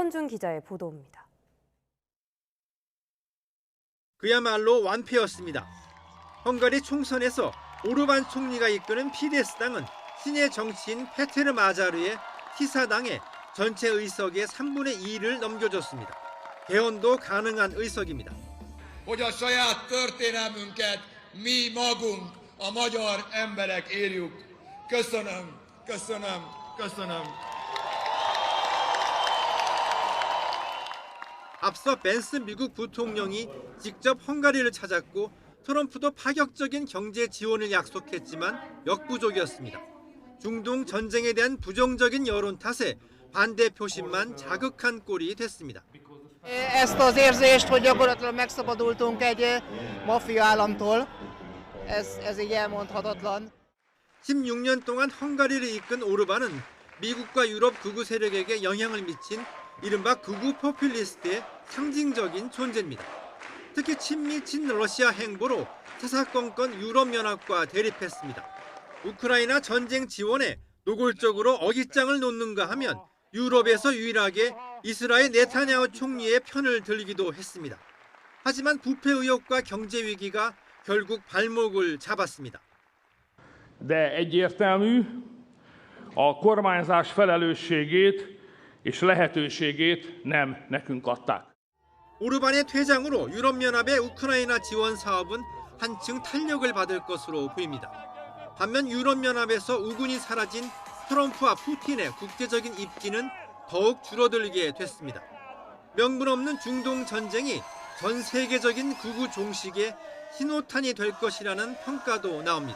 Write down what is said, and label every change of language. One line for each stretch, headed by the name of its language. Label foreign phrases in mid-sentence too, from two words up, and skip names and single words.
Korean: 김선준 기자의 보도입니다. 그야말로 완패였습니다. 헝가리 총선에서 오르반 총리가 이끄는 피데스당은 신의 정치인 페테르 마자르의 티사당에 전체 의석의 3분의 2를 넘겨줬습니다. 개헌도 가능한 의석입니다.
Hungarian: hogy a saját történelmünket mi magunk, a magyar emberek írjuk. Köszönöm, köszönöm, köszönöm.
Korean: 앞서 벤스 미국 부통령이 직접 헝가리를 찾았고 트럼프도 파격적인 경제 지원을 약속했지만 역부족이었습니다. 중동 전쟁에 대한 부정적인 여론 탓에 반대 표심만 자극한 꼴이 됐습니다.
Hungarian: Ezt az érzést, hogy gyakorlatilag megszabadultunk egy maffia államtól, ez így elmondhatatlan.
Korean: 16년 동안 헝가리를 이끈 오르반은 미국과 유럽 극우 세력에게 영향을 미친 이른바 극우 포퓰리스트의 상징적인 존재입니다. 특히 친미 친러시아 행보로 사사건건 유럽연합과 대립했습니다. 우크라이나 전쟁 지원에 노골적으로 어깃장을 놓는가 하면 유럽에서 유일하게 이스라엘 네타냐후 총리의 편을 들기도 했습니다. 하지만 부패 의혹과 경제 위기가 결국 발목을 잡았습니다.
Hungarian: De egyértelmű, a kormányzás felelősségét és lehetőségét nem nekünk adták.
Korean: 오르반의 퇴장으로 유럽연합의 우크라이나 지원 사업은 한층 탄력을 받을 것으로 보입니다. 반면 유럽연합에서 우군이 사라진 트럼프와 푸틴의 국제적인 입지는 더욱 줄어들게 됐습니다. 명분 없는 중동 전쟁이 전 세계적인 극우 종식의 신호탄이 될 것이라는 평가도 나옵니다.